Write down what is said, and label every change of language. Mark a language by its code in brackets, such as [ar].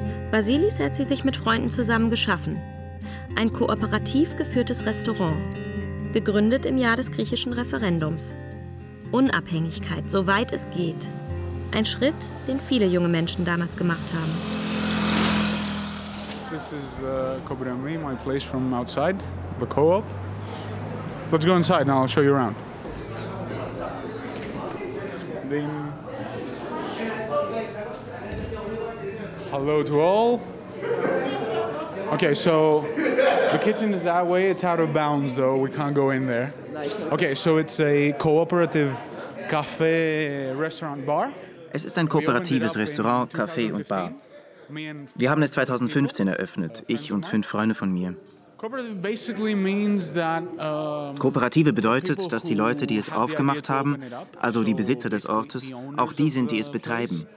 [de] Vasilis hat sie sich mit Freunden zusammen geschaffen. Ein kooperativ geführtes Restaurant. Gegründet im Jahr des griechischen Referendums. Unabhängigkeit, soweit es geht. Ein Schritt, den viele junge Menschen damals gemacht haben. [en] This is Kobrami, my place from outside, the co-op. Let's go inside and I'll show you around. Then... Hello to all. Okay, so the kitchen is that way. It's out of bounds, though. We can't go in there. Okay, so it's a cooperative cafe, restaurant, bar. [de] Es ist ein kooperatives Restaurant, Café und Bar. Wir haben es 2015 eröffnet, ich und fünf Freunde von mir. Kooperative bedeutet, dass die Leute, die es aufgemacht haben, also die Besitzer des Ortes, auch die sind, die es betreiben.